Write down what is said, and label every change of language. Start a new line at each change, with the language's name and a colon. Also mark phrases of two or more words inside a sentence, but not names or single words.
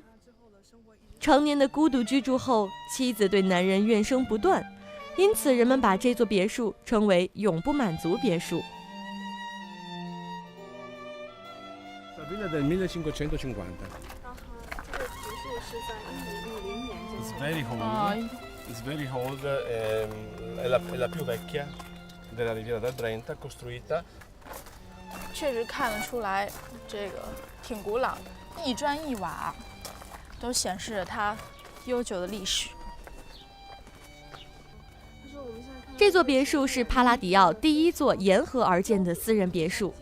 Chinese: 常年的孤独居住后，妻子对男人怨声不断，因此人们把这座别墅称为永不满足别墅。
Italian: Villa del 1550.
English: It's very old. It's very old.
Italian: È la più vecchia della Riviera del Brenta, costruita.
Chinese: 确实看得出来，这个挺古老的，一砖一瓦，都显示着它悠久的历史。这座别墅是帕拉迪奥第一座沿河而建的私人别墅。